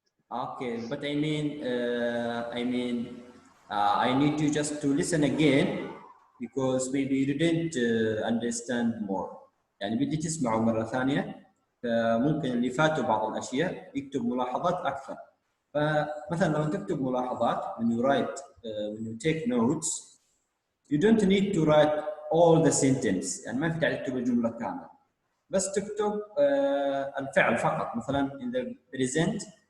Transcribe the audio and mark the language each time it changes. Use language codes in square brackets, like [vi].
[en] Okay, but I need you just to listen again because maybe you didn't understand more. [ar] يعني بدي تسمعوا مرة ثانية فممكن اللي فاتوا بعض الأشياء يكتب ملاحظات أكثر. فمثلا لما تكتب ملاحظات [en] when you take notes you don't need to write all the sentence [ar] يعني ما في داعي تكتب الجملة كاملة بس تكتب الفعل فقط مثلا [en] in the present